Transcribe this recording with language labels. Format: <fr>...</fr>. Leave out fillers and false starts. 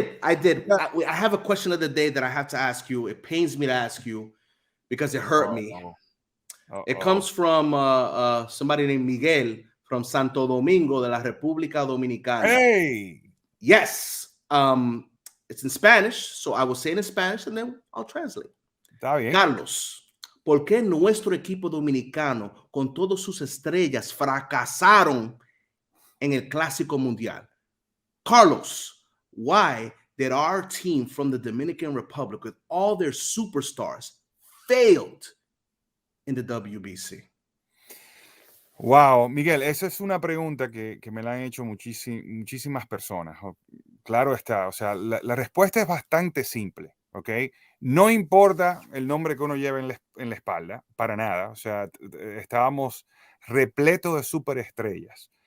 <en>I did. I have a question of the day that I have to ask you. It pains me to ask you. because it hurt me. Oh, It comes from somebody named Miguel from Santo Domingo de la República Dominicana. hey, Yes. It's in Spanish, so I will say it in Spanish and then I'll translate.</en> <es>está bien. Carlos, ¿por qué nuestro equipo dominicano, con todas sus estrellas, fracasaron en el Clásico Mundial?</es> <en>Carlos, why did our team from the Dominican Republic, with all their superstars, failed in the WBC?</en> <es>Wow, Miguel, esa es una pregunta que me la han hecho muchísimas personas. Claro está, o sea, la respuesta es bastante simple, ¿ok? No importa el nombre que uno lleve en la espalda, para nada. O sea, estábamos repletos de superestrellas.</es>